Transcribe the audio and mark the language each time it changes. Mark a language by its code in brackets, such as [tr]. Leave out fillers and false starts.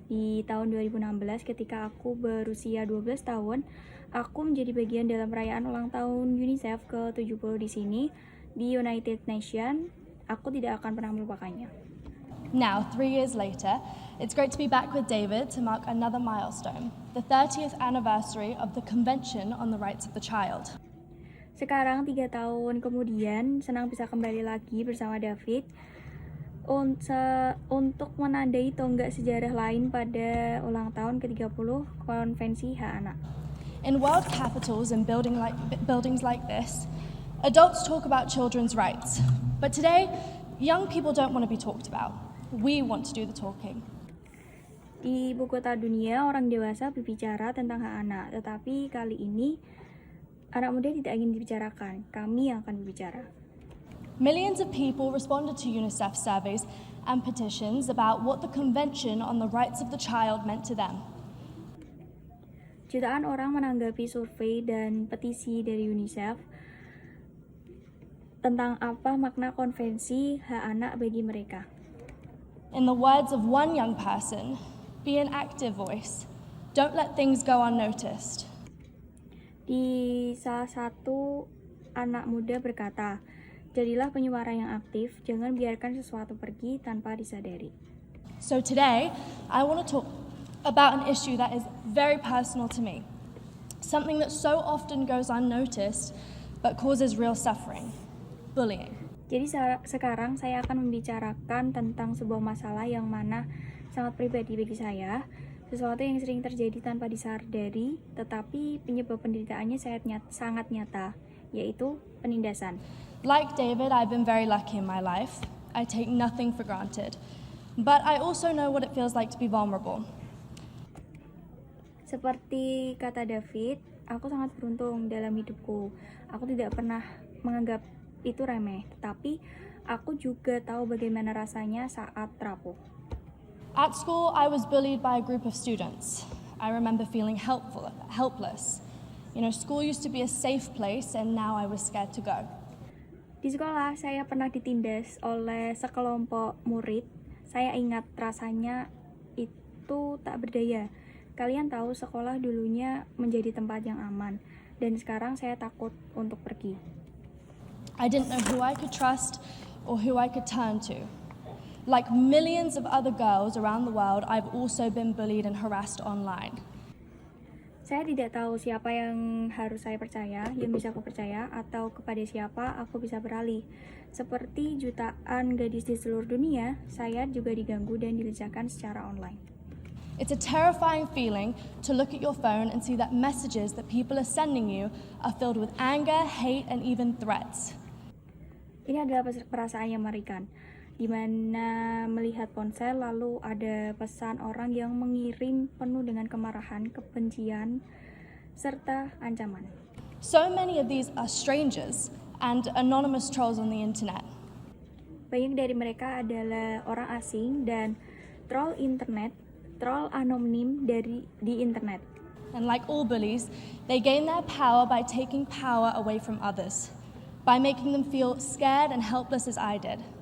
[id] Di tahun 2016, ketika aku berusia 12 tahun, aku menjadi bagian dalam perayaan ulang tahun UNICEF ke-70 di sini, di United Nations. Aku tidak akan pernah melupakannya. [en] Now, 3 years later, it's great to be back with David to mark another milestone, the 30th anniversary of the Convention on the Rights of the Child. [id] Sekarang 3 tahun kemudian, senang bisa kembali lagi bersama David untuk menandai tonggak sejarah lain pada ulang tahun ke-30 Konvensi Hak Anak. [en] In world capitals and buildings like this, adults talk about children's rights. But today, young people don't want to be talked about. We want to do the talking. [id] Di ibu kota dunia, orang dewasa berbicara tentang hak anak, tetapi kali ini anak muda tidak ingin dibicarakan. Kami yang akan berbicara. [en] Millions of people responded to UNICEF surveys and petitions about what the Convention on the Rights of the Child meant to them. [id] Jutaan orang menanggapi survei dan petisi dari UNICEF tentang apa makna konvensi hak anak bagi mereka. [en] In the words of one young person, be an active voice. Don't let things go unnoticed. [id] Di salah satu anak muda berkata, jadilah penyuara yang aktif, jangan biarkan sesuatu pergi tanpa disadari. [en] So today, I want to talk about an issue that is very personal to me. Something that so often goes unnoticed, but causes real suffering. Bullying. [id] Jadi sekarang saya akan membicarakan tentang sebuah masalah yang mana sangat pribadi bagi saya, sesuatu yang sering terjadi tanpa disadari, tetapi penyebab penderitaannya sangat nyata, yaitu penindasan. [en] Like David, I've been very lucky in my life. I take nothing for granted. But I also know what it feels like to be vulnerable. [id] Seperti kata David, aku sangat beruntung dalam hidupku. Aku tidak pernah menganggap itu remeh, tetapi aku juga tahu bagaimana rasanya saat rapuh. [en] At school, I was bullied by a group of students. I remember feeling helpless. You know, school used to be a safe place, and now I was scared to go. [id] Di sekolah, saya pernah ditindas oleh sekelompok murid. Saya ingat rasanya itu tak berdaya. Kalian tahu sekolah dulunya menjadi tempat yang aman, dan sekarang saya takut untuk pergi. [en] I didn't know who I could trust or who I could turn to. Like millions of other girls around the world, I've also been bullied and harassed online. [id] Saya tidak tahu siapa yang harus saya percaya, yang bisa aku percaya, atau kepada siapa aku bisa beralih. Seperti jutaan gadis di seluruh dunia, saya juga diganggu dan dilecehkan secara online. [en] It's a terrifying feeling to look at your phone and see that messages that people are sending you are filled with anger, hate, and even threats. [id] Ini adalah perasaan yang mengerikan, di mana melihat ponsel lalu ada pesan orang yang mengirim penuh dengan kemarahan, kebencian, serta ancaman. [en] So many of these are strangers and anonymous trolls on the internet. [id] Banyak dari mereka adalah orang asing dan troll internet, troll anonim di internet. [en] And like all bullies, they gain their power by taking power away from others, by making them feel scared and helpless as I did.